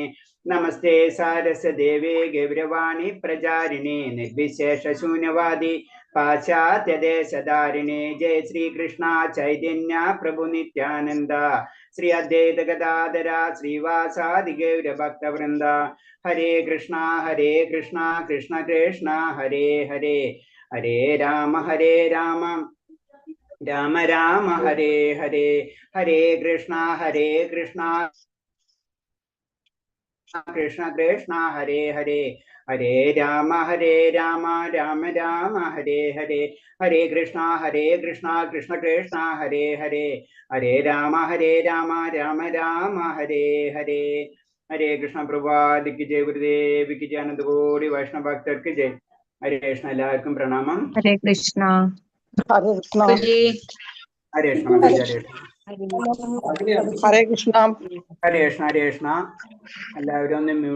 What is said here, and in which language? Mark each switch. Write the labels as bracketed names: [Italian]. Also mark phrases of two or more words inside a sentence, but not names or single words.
[Sanskrit] നമസ്തേ സാരസ്വതദേവേ ഗൗരവാണി പ്രചാരിണേ നിർവിശേഷ ശൂന്യവാദി പാശ്ചാത്യദേശധാരിണേ. ജയ ശ്രീകൃഷ്ണ ചൈതന്യ പ്രഭു നിത്യാനന്ദ ശ്രീ അദ്വൈത ഗദാധര ശ്രീവാസാദി ഗൗരഭക്തവൃന്ദ. ഹരേ കൃഷ്ണ കൃഷ്ണ കൃഷ്ണ ഹരേ ഹരേ ഹരേ രാമ രാമ രാമ ഹരേ ഹരേ. ഹരേ കൃഷ്ണ കൃഷ്ണ കൃഷ്ണ ഹരേ ഹരേ. ഹരേ രാമ രാമ രാമ ഹരേ ഹരേ. ഹരേ കൃഷ്ണ കൃഷ്ണ കൃഷ്ണ ഹരേ ഹരേ. ഹരേ രാമ രാമ രാമ ഹരേ ഹരേ. [Malayalam] ഹരേ കൃഷ്ണ. പ്രഭാതിക്ക് ജയ. ഗുരുദേവിക്ക് ജയ. അനന്തകോടി വൈഷ്ണവ ഭക്തർക്ക് ജയ്. ഹരേ കൃഷ്ണ. എല്ലാവർക്കും പ്രണാമം. ഹരേ കൃഷ്ണ ഹരേ കൃഷ്ണ. ഹരേ കൃഷ്ണ. ഹരേ കൃഷ്ണ. ഹരേ കൃഷ്ണ. ഹരേ കൃഷ്ണ. എല്ലാവരും ഒന്ന് മ്യൂട്ട്.